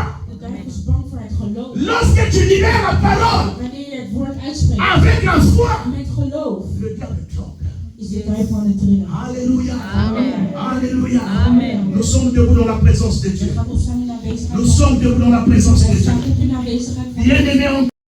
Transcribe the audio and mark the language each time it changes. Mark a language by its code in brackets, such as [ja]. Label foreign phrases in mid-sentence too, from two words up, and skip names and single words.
[nl] De duivel is bang voor het geloof. [fr] Lorsque tu libères la parole [nl] Wanneer je het woord uitspreekt [fr] avec la foi, [nl] met geloof, [fr] le diable tremble. [nl] is de duivel aan het trillen. [fr] Alléluia. Alléluia. [nl] Amen. [fr] Nous sommes debout dans la présence de [nl] We [fr] Dieu. [nl] gaan opstaan in aanwezigheid [fr] Nous [nl] van [fr] sommes debout dans la présence de [nl] We [fr] Dieu. [nl] staan op in aanwezigheid van [fr] Bien-aimés en